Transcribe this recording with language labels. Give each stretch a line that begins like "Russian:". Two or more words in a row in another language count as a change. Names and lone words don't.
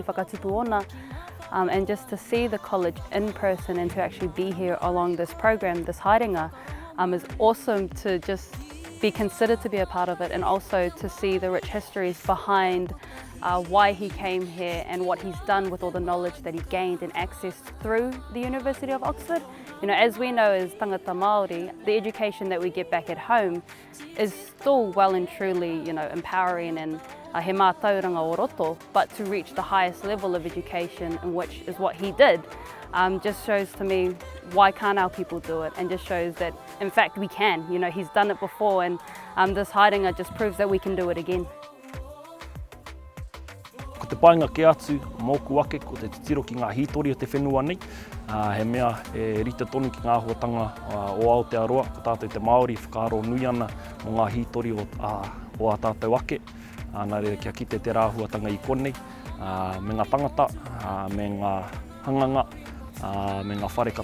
Māori: Whakatupu Ona,
English: and just to see the college in person and to actually be here along this program, this haerenga, is awesome to just be considered to be a part of it, and also to see the rich histories behind why he came here and what he's done with all the knowledge that he gained and accessed through the University of Oxford. As we know as
Māori: tangata Māori,
English: the education that we get back at home is still well and truly, empowering and
Māori: he mātauranga o roto,
English: but to reach the highest level of education, and which is what he did, just shows to me why can't our people do it, and just shows that in fact we can. He's done it before, and this haerenga just proves that we can do it again.
Māori: Ko te painga ke atu, mōku ake, ko te titiro ki ngā hītori o te whenua nei. He mea e rita tonu ki ngā huatanga o Aotearoa, ko tātou te Māori, whakaaro nui ana o ngā hītori o a tātou ake. Nā reira kia kite te rāhuatanga i konei, me ngā tangata, me ngā hanganga, me ngā whare katoa.